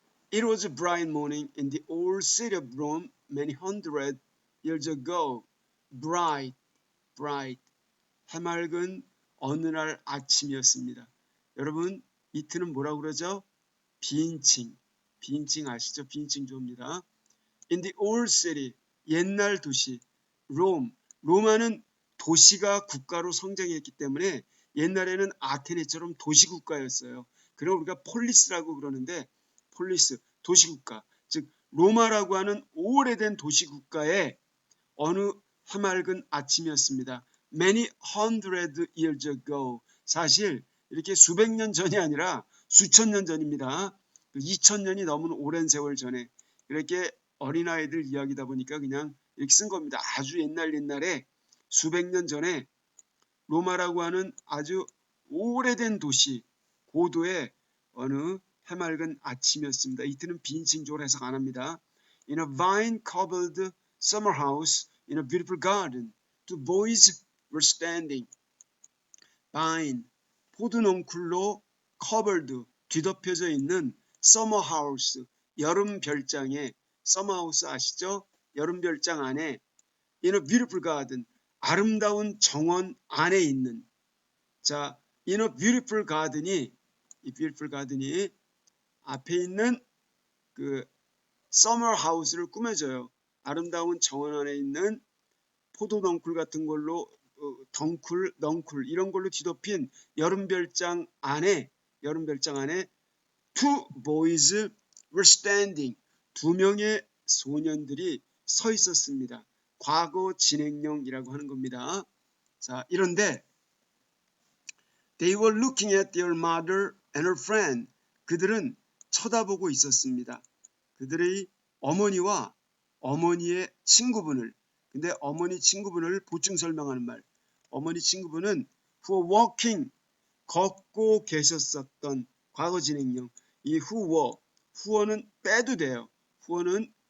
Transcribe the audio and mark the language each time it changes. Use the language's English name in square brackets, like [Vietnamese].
[English] It was a bright morning in the old city of Rome many hundred years ago. Bright, bright. [Korean] 해맑은 어느 날 아침이었습니다. 여러분, 이트는 뭐라고 그러죠? 비인칭. 비인칭 아시죠? 비인칭 조입니다. [English] In the old city, [Korean] 옛날 도시, [English] Rome. [Korean] 로마는 도시가 국가로 성장했기 때문에 옛날에는 아테네처럼 도시국가였어요. 그럼 우리가 폴리스라고 그러는데 폴리스, 도시국가. 즉 로마라고 하는 오래된 도시국가의 어느 해맑은 아침이었습니다. Many hundred years ago. 사실 이렇게 수백 년 전이 아니라 수천 년 전입니다. 2000년이 넘은 오랜 세월 전에 이렇게 어린아이들 이야기다 보니까 그냥 이렇게 쓴 겁니다. 아주 옛날에 수백 년 전에 로마라고 하는 아주 오래된 도시 고도의 어느 해맑은 아침이었습니다. 이때는 비인칭적으로 해석 안 합니다. [English] In a vine-covered summer house in a beautiful garden, two boys were standing. [Korean] vine, 포도넝쿨로 covered, 뒤덮여져 있는 summer house, 여름 별장에 summer house 아시죠? 여름 별장 안에 [English] in a beautiful garden, [Korean] 아름다운 정원 안에 있는 자, in a beautiful garden이 이 beautiful garden이 앞에 있는 그 summer house를 꾸며줘요. 아름다운 정원 안에 있는 포도넝쿨 같은 걸로 넝쿨 이런 걸로 뒤덮인 여름별장 안에 [English] two boys were standing. [Korean] 두 명의 소년들이 서 있었습니다. 과거 진행형이라고 하는 겁니다. 자, 이런데 [English] They were looking at their mother and her friend. [Korean] 그들은 쳐다보고 있었습니다. 그들의 어머니와 어머니의 친구분을. 근데 어머니 친구분을 보충 설명하는 말. 어머니 친구분은 [English] who were walking, [Korean] 걷고 계셨었던 과거 진행형. 이 who were, 후어는 빼도 돼요. 후어는